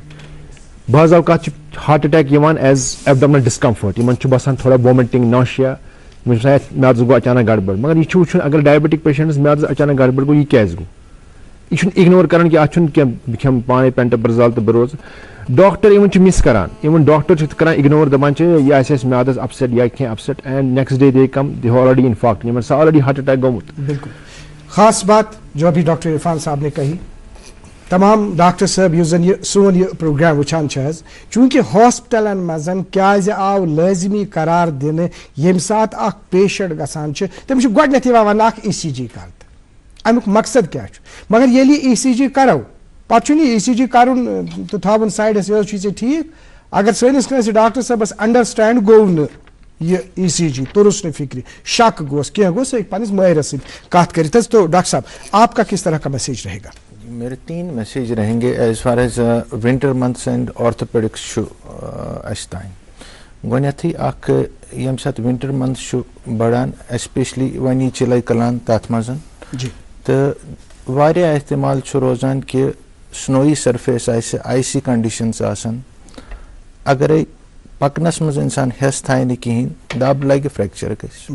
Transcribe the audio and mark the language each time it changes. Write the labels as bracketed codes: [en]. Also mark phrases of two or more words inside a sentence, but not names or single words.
[ks] بعض اوقات چھُ [en] heart attack [ks] یِوان [en] as abdominal discomfort, [ks] یِمن چھُ باسان تھوڑا [en] vomiting nausea, [ks] یِمن چھُ آسان میادس گوٚو اچانک گڑبڑ. مگر یہِ چھُ وٕچھُن اگر [en] diabetic patients [ks] میادس اچانک گڑبڑ گوٚو یہِ کیازِ گوٚو, یہِ چھُنہٕ اِگنور کران کہِ اتھ چھُنہٕ کینٛہہ بہٕ کھٮ۪مہٕ پانے پینٹاپرزال تہٕ بہٕ روزٕ. ڈاکٹر یِمن چھِ مِس کران, یِمن ڈاکٹر چھِ کران اِگنور, دپان چھِ یہِ آسہِ اَسہِ میادس اپسیٹ یا کینٛہہ اپسیٹ, [en] and next day they come they already infarct, [ks] یِمن سا [en] already heart attack [ks] گوٚمُت. [ur] بالکل خاص بات جو ابھی ڈاکٹر عرفان صاحب نے کہی. [ks] تمام ڈاکٹر صٲب یُس زن یہ سون یہ پروگرام وٕچھان چھِ حظ, چوٗنٛکہِ ہاسپٹلن منٛز کیازِ آو لٲزمی قرار دِنہٕ ییٚمہِ ساتہٕ اکھ پیشنٹ گژھان چھُ تٔمِس چھُ گۄڈٕنیتھ یِوان وننہٕ اکھ ECG کر تہٕ امیُک مقصد کیاہ چھُ. مگر ییٚلہِ یہِ ECG کرو پتہٕ چھُنہٕ یہِ ECG کرُن تہٕ تھاوُن سایڈس, یہِ حظ چھُے ژےٚ ٹھیٖک. اگر سٲنِس کٲنٛسہِ ڈاکٹر صٲبس انڈرسٹینڈ گوٚو نہٕ یہ ECG, توٚرُس نہٕ فکرِ, شک گوس کینٛہہ گوٚو, سُہ ہیٚکہِ پننِس مٲہرس سۭتۍ کتھ کٔرِتھ حظ. [ur] تو ڈاکٹر صاحب آپ کا کس طرح کا میسیج رہے گا؟ میرے 3 میسیج رہیں گے [en] as far as winter months and orthopaedics [ks] چھُ اَسہِ تانۍ. گۄڈنیٚتھٕے اکھ ییٚمہِ ساتہٕ [en] winter month [ks] چھُ بڑان ایسپیشلی وۄنۍ یی چِلے کلان تتھ منٛز جی, تہٕ واریاہ احتمال چھُ روزان کہِ [en] snowy surface [ks] آسہِ, [en] icy conditions [ks] آسن, اگرے پکنس منٛز انسان ہٮ۪س تھایہِ نہٕ کِہینۍ دب لگہِ فریکچر گژھِ.